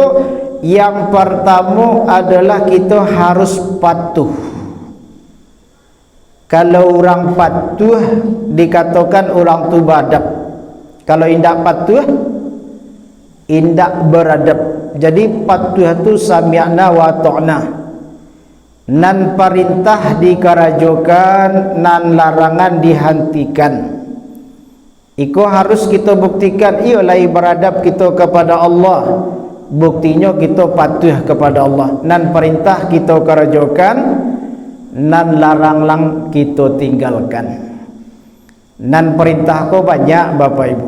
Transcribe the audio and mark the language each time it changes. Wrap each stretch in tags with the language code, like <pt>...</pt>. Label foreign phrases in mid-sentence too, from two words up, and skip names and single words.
<id>Yang pertama adalah kita harus patuh. Kalau orang patuh dikatakan orang tu beradab.</id> <min>Kalau indak patuh, indak beradab.</min> <id>Jadi patuh itu</id> <ar>سمعنا وأطعنا.</ar> <min>Nan perintah dikerajokan, nan larangan dihentikan.</min> <id>Iko harus kita buktikan, ialah beradab kita kepada Allah. Buktinya kita patuh kepada Allah.</id> <min>Nan perintah kita kerajokan, nan larang kita tinggalkan. Nan perintah ko banyak Bapak Ibu.</min>